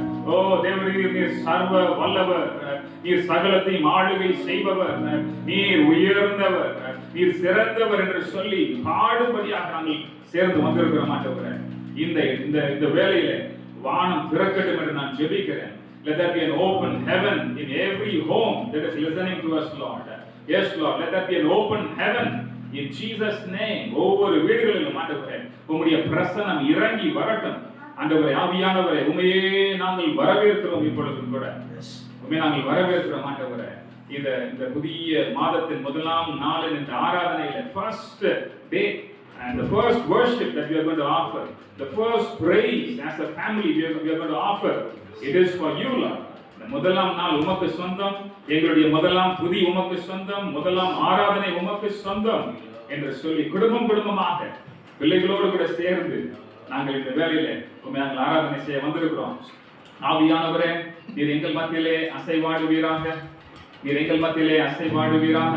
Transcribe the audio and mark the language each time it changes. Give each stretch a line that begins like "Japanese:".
Tamil: ஓ தேவரீர் நீர் சர்வ வல்லவர், நீர் சகலத்தையும் ஆளுகை செய்பவர், நீர் உயர்ந்தவர், நீர் சிறந்தவர் என்று சொல்லி பாடும்படியாக நாங்கள் சேர்ந்து வந்திருக்கிறோம் ஆண்டவரே. இந்த வேளையில வானம் திறக்கட்டும் என்று நான் ஜெபிக்கிறேன்.
English: Let there be an open heaven in every home that is listening to us, Lord. Yes, Lord. Let there be an open heaven in Jesus' name.
Tamil: ஒவ்வொரு வீடுகளிலும் ஆண்டவரே உம்முடைய பிரசன்னம் இறங்கி வரட்டும். ஆண்டவரே ஆவியானவரே உம்மையே நாங்கள் வரவேற்கிறோம். இப்பொழுதும் கூட உம்மை நாங்கள் வரவேற்கிறோம் ஆண்டவரே. இந்த புதிய மாதத்தின் முதலாம் நாளின் இந்த ஆராதனையில
English: first day and the first worship that we are going to offer, the first praise as a family we are going to offer, it is for you, Lord.
Tamil: இந்த முதலாம் நாள் உமக்கு சொந்தம், எங்களுடைய முதலாம் துதி உமக்கு சொந்தம், முதலாம் ஆராதனை உமக்கு சொந்தம் என்று சொல்லி குடும்பமாக பிள்ளைகளோடு கூட சேர்ந்து நாங்கள் இந்த வேளையிலே உம்மை நாங்கள் ஆராதனை செய்ய வந்திருக்கிறோம். ஆவியானவரே நீர் எங்கள் மத்தியிலே அசைவாடுவீராக, நீர் எங்கள் மத்தியிலே அசைவாடுவீராக.